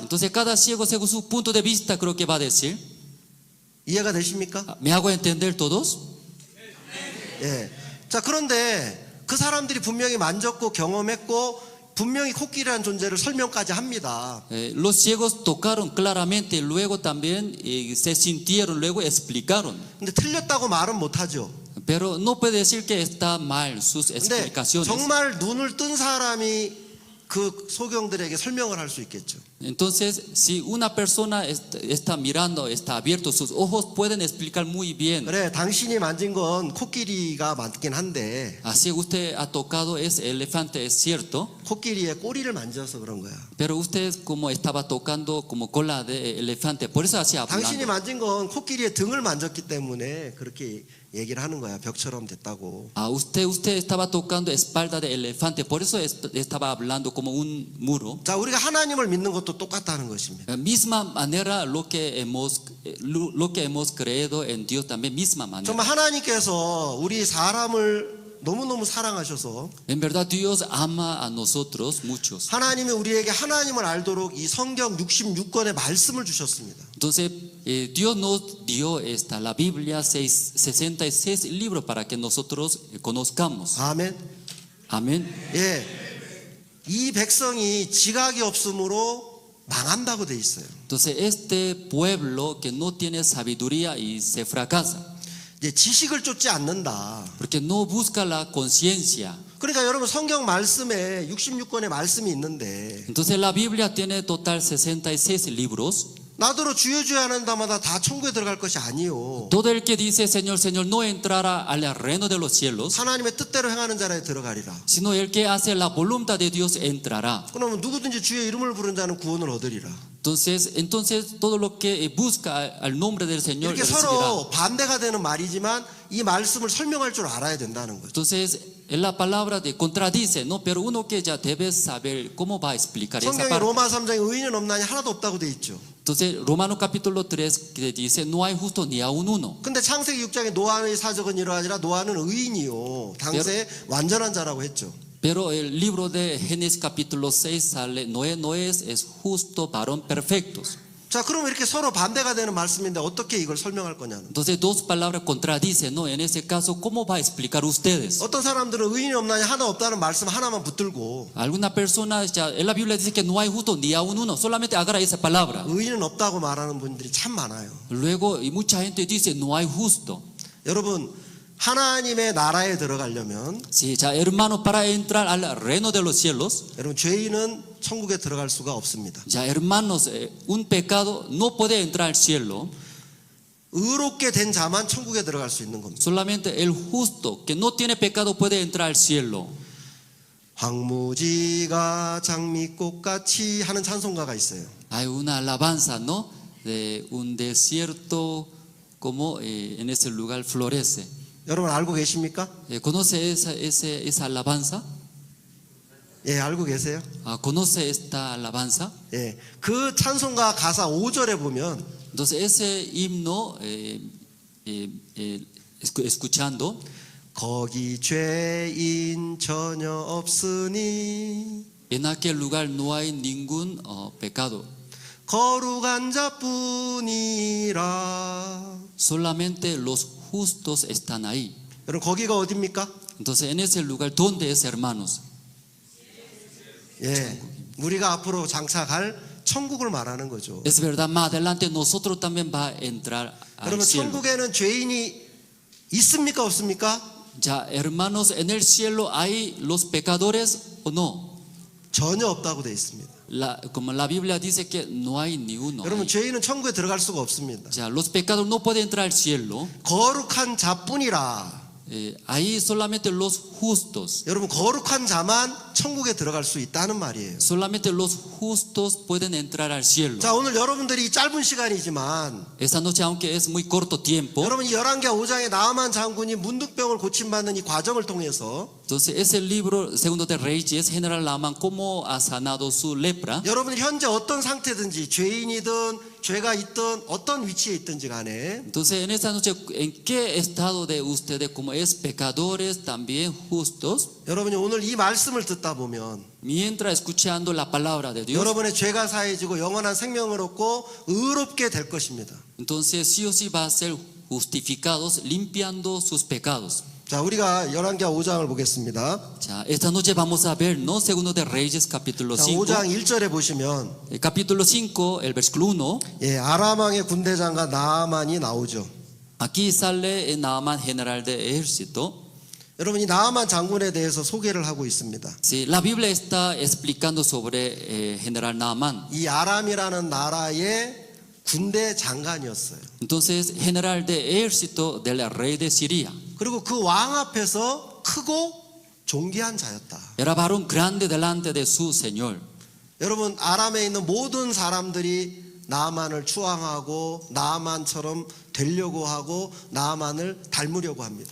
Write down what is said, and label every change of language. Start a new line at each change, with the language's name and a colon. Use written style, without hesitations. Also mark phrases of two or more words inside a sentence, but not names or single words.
Spanish: Entonces, cada ciego, según su punto de vista, creo que va a decir,
Korean: 이해가 되십니까?
Spanish: ¿me hago entender todos?
Korean: 예. 자, 그런데 그 사람들이 분명히 만졌고 경험했고 분명히 코끼리라는 존재를 설명까지 합니다.
Spanish: Los ciegos tocaron claramente, luego también se sintieron, luego explicaron.
Korean: 근데 틀렸다고 말은 못하죠.
Spanish: Pero no puede decir que está mal sus
Korean: 근데
Spanish: explicaciones.
Korean: 정말 눈을 뜬 사람이 그 소경들에게 설명을 할 수 있겠죠.
Spanish: Entonces, si una persona está mirando, está abierto, sus ojos pueden explicar muy bien.
Korean: 그래, 당신이 만진 건 코끼리가 맞긴 한데
Spanish: Así usted ha tocado ese elefante, es cierto,
Korean: 코끼리의 꼬리를 만져서 그런 거야.
Spanish: pero usted como estaba tocando como cola de elefante, por eso así
Korean: 당신이
Spanish: hablando.
Korean: 만진 건 코끼리의 등을 만졌기 때문에 그렇게 얘기를 하는 거야. 벽처럼 됐다고.
Spanish: Usted estaba tocando espalda de elefante, por eso estaba hablando como un muro.
Korean: 자, 우리가 하나님을 믿는 것도 똑같다는 것입니다.
Spanish: Misma manera lo que hemos creído en Dios también misma manera.
Korean: 정말 하나님께서 우리 사람을 너무너무 사랑하셔서
Spanish: En verdad Dios ama a nosotros muchos.
Korean: 하나님이 우리에게 하나님을 알도록 이 성경 66권의 말씀을 주셨습니다.
Spanish: Entonces Dios nos dio la Biblia 66 libros para que nosotros conozcamos.
Korean: 아멘.
Spanish: Amén.
Korean: 예. 이 백성이 지각이 없으므로 망한다고 돼 있어요.
Spanish: Entonces este pueblo que no tiene sabiduría y se fracasa.
Korean: 이제 지식을 쫓지 않는다.
Spanish: Porque no busca la conciencia.
Korean: 그러니까 여러분 성경 말씀에 66권의 말씀이 있는데
Spanish: Entonces la Biblia tiene total 66 libros.
Korean: 나더러 주여 주여 하는 자마다 다 천국에 들어갈 것이 아니요.
Spanish: Todo el que dice Señor, Señor no entrará al reino de los cielos,
Korean: 하나님의 뜻대로 행하는 자라에 들어가리라.
Spanish: sino el que hace la voluntad de Dios entrará.
Korean: 그러면 누구든지 주의 이름을 부른 자는 구원을 얻으리라.
Spanish: Entonces todo lo que busca al nombre del Señor
Korean: 이렇게
Spanish: recibirá.
Korean: 서로 반대가 되는 말이지만 이 말씀을 설명할 줄 알아야 된다는 거죠.
Spanish: Entonces en la palabra de contradice, ¿no? Pero uno que ya debe saber cómo va a explicar esa
Korean: 성경에
Spanish: parte.
Korean: 로마 3장에 의인은 없나니 하나도 없다고 돼 있죠.
Spanish: Entonces Romano capítulo 3 que dice no hay justo ni aun uno.
Korean: 근데 창세기 6장에 노아의 사적은 이러하니라 노아는 의인이요 당시에 완전한 자라고 했죠.
Spanish: Pero el libro de Génesis capítulo 6 sale Noé es justo, varón perfectos.
Korean: 자, 그럼 이렇게 서로 반대가 되는 말씀인데 어떻게 이걸 설명할 거냐는.
Spanish: Entonces dos palabras contradicen, ¿no? En ese caso, ¿cómo va a explicar ustedes?
Korean: 어떤 사람들은 의인이 없나니 하나 없다는 말씀 하나만 붙들고
Spanish: Alguna persona, ya, en la Biblia dice que no hay justo ni aun uno, solamente agarra esa palabra.
Korean: 의인은 없다고 말하는 분들이 참 많아요.
Spanish: Luego, y mucha gente dice no hay justo.
Korean: 여러분 하나님의 나라에 들어가려면
Spanish: Sí, ya, hermano, para entrar al reino de los cielos,
Korean: 여러분 죄인은 천국에 들어갈 수가 없습니다.
Spanish: ya, hermanos, un pecado no puede entrar al cielo.
Korean: 의롭게 된 자만 천국에 들어갈 수 있는 겁니다.
Spanish: Solamente el justo que no tiene pecado puede entrar al cielo.
Korean: 황무지가 장미꽃같이 하는 찬송가가 있어요.
Spanish: Hay una alabanza, ¿no? De un desierto como en ese lugar florece.
Korean: 여러분 알고 계십니까?
Spanish: ¿Conoce esa alabanza?
Korean: 예, 알고 계세요?
Spanish: ¿Conoce esta alabanza?
Korean: 예, 그 찬송가 가사 5절에 보면
Spanish: Entonces ese himno, escuchando,
Korean: 거기 죄인 전혀 없으니
Spanish: en aquel lugar no hay ningún pecado.
Korean: 거룩한 자뿐이라.
Spanish: Solamente los justos están ahí.
Korean: 여러분 거기가 어디입니까?
Spanish: Entonces en ese lugar, ¿dónde es, hermanos?
Korean: 예, 우리가 앞으로 장착할 천국을 말하는 거죠.
Spanish: Es verdad, más adelante nosotros también va a entrar al
Korean: 여러분
Spanish: cielo.
Korean: 천국에는 죄인이 있습니까 없습니까?
Spanish: Ya, hermanos, en el cielo hay los pecadores o no.
Korean: 전혀 없다고 돼 있습니다.
Spanish: Como la Biblia dice que no hay ni uno.
Korean: 여러분 죄인은 천국에 들어갈 수가 없습니다.
Spanish: Ya, los pecadores no pueden entrar al cielo.
Korean: 거룩한 자뿐이라.
Spanish: Ahí solamente los justos.
Korean: 여러분 거룩한 자만 천국에 들어갈 수 있다는 말이에요.
Spanish: Solamente los justos pueden entrar al cielo.
Korean: 자, 오늘 여러분들이 짧은 시간이지만
Spanish: Esta noche, aunque es muy corto tiempo,
Korean: 여러분 이 열왕기하 5장에 나아만 장군이 문둥병을 고침받는 이 과정을 통해서
Spanish: Entonces, ese libro, Segundo de Reyes, General Naaman, cómo ha sanado su lepra.
Korean: 여러분이 현재 어떤 상태든지 죄인이든 죄가 있든 어떤 위치에 있든지 간에
Spanish: Entonces, en esta noche, ¿en qué estado de ustedes, como es pecadores, también justos?
Korean: 여러분이 오늘 이 말씀을 듣다 보면
Spanish: Mientras escuchando la palabra de Dios,
Korean: 여러분의 죄가 사해지고 영원한 생명을 얻고 의롭게 될 것입니다.
Spanish: entonces sí o sí va a ser justificados, limpiando sus pecados.
Korean: 자, 우리가 열왕기하 5장을 보겠습니다.
Spanish: Ya, esta noche vamos a ver, ¿no? Segundo de Reyes, capítulo
Korean: 자,
Spanish: 5.
Korean: 5장 1절에 보시면
Spanish: Capítulo 5, el versículo 1.
Korean: 예, 아람 왕의 군대 장관 나아만이 나오죠.
Spanish: Aquí sale Naaman, general de ejército.
Korean: 여러분이 나아만 장군에 대해서 소개를 하고 있습니다.
Spanish: Sí, la Biblia está explicando sobre general Naaman.
Korean: 이 아람이라는 나라의 군대 장관이었어요.
Spanish: Entonces, general de ejército del rey de Siria.
Korean: 그리고 그 왕 앞에서 크고 존귀한 자였다.
Spanish: Era varón grande delante de su Señor.
Korean: 여러분 아람에 있는 모든 사람들이 나아만을 추앙하고 나아만처럼 되려고 하고 나아만을 닮으려고 합니다.